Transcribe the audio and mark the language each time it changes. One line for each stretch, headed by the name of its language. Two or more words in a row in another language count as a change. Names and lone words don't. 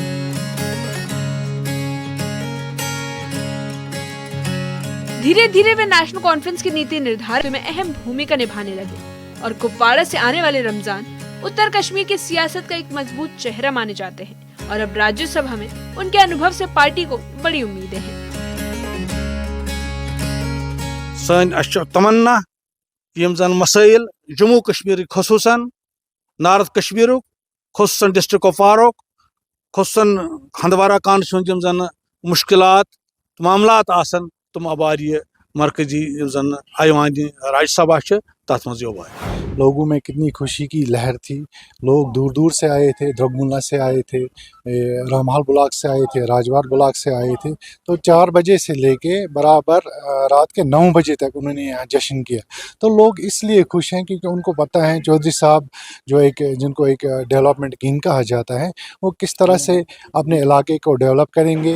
Hindi: धीरे धीरे वे नेशनल कॉन्फ्रेंस की नीति निर्धारण में अहम भूमिका निभाने लगे और कुपवाड़ा से आने वाले रमजान उत्तर कश्मीर की सियासत का एक मजबूत चेहरा माने जाते हैं, और अब राज्यसभा में उनके अनुभव से पार्टी को बड़ी उम्मीदें हैं।
Kashmiri: तमन्ना यम जन मसाइल जम्मू कश्मीर खसूसन नॉर्थ कश्मीर खसूसन डिस्ट्रिक्ट कुपवाड़ा खसूसन हंदवाड़ा कॉन्स्टिट्यूंसी यम जन मुश्किलात मामलात आसन तुम आबारी मरकजी जन आयवान राज्यसभा तथ मज
Hindi: लोगों में कितनी खुशी की लहर थी। लोग दूर दूर से आए थे, द्रगमुल्ला से आए थे, रामहाल ब्लॉक से आए थे, राजवार ब्लॉक से आए थे। तो 4 बजे से लेके बराबर रात के 9 बजे तक उन्होंने यहाँ जश्न किया। तो लोग इसलिए खुश हैं क्योंकि उनको पता है चौधरी साहब जिनको एक
English: development king
Hindi: कहा जाता है, वो किस तरह से अपने इलाके को डेवलप करेंगे।